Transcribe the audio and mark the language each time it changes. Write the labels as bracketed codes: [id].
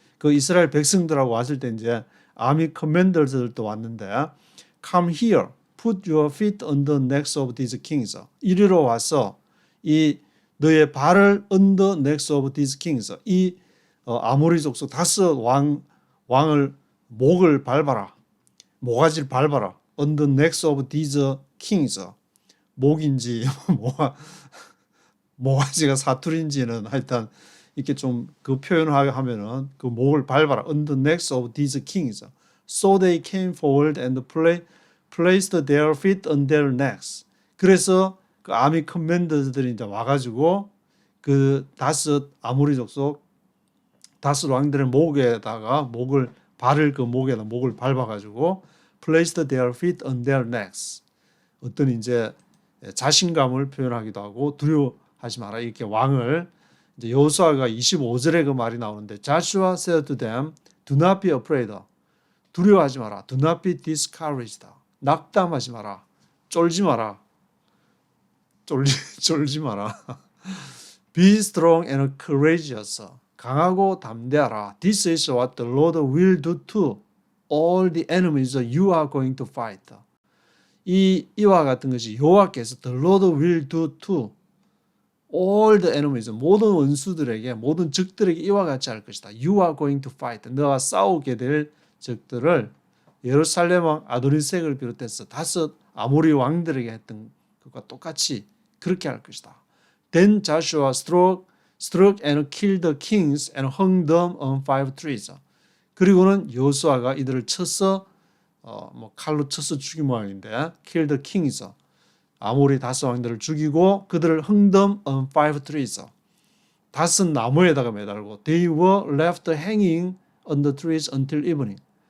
[ko] 그 이스라엘 백성들하고 왔을 때 [en] 이제 army commanders들도 왔는데 come here, put your feet on the necks of these kings. [ko] 이리로 와서 이 너의 발을 [en] on the necks of these kings. [ko] 이 아모리 족속 다섯 왕을 목을 밟아라. 모가지를 밟아라. [en] on the necks of these kings. [ko] 목인지 모가지가 사투리인지는 하여튼 이렇게 좀 그 표현을 하면은 그 목을 밟아라. [en] on the necks of these kings. So they came forward and placed their feet on their necks. [ko] 그래서 그 아미 커맨더들이 이제 와가지고 그 다섯 아모리 족속 다섯 왕들의 목에다가 발을 그 목에다 목을 밟아가지고 [en] placed their feet on their necks. [ko] 어떤 이제 자신감을 표현하기도 하고 두려워하지 마라 이렇게 왕을 이제 여호수아가 25절에 그 말이 나오는데 [en] Joshua said to them, do not be afraid. [ko] 두려워하지 마라. [en] Do not be discouraged. [ko] 낙담하지 마라. 쫄지 마라. 쫄지 마라. [en] Be strong and courageous. [ko] 강하고 담대하라. [en] This is what the Lord will do to all the enemies you are going to fight. [ko] 이와 같은 것이 여호와께서 [en] the Lord will do to all the enemies [ko] 모든 원수들에게 모든 적들에게 이와 같이 할 것이다. [en] You are going to fight. [ko] 너와 싸우게 될 적들을 예루살렘 왕 아도니색을 비롯해서 다섯 아모리 왕들에게 했던 것과 똑같이 그렇게 할 것이다. [en] Then Joshua struck and killed the kings and hung them on 5 trees. [ko] 그리고는 여호수아가 이들을 쳐서 칼로 쳐서 죽인 모양인데 [en] kill the kings. [ko] 아모리 다섯 왕들을 죽이고 그들을 [en] hung them on 5 trees. [ko] 다섯 나무에다가 매달고 [en] they were left hanging on the trees until evening.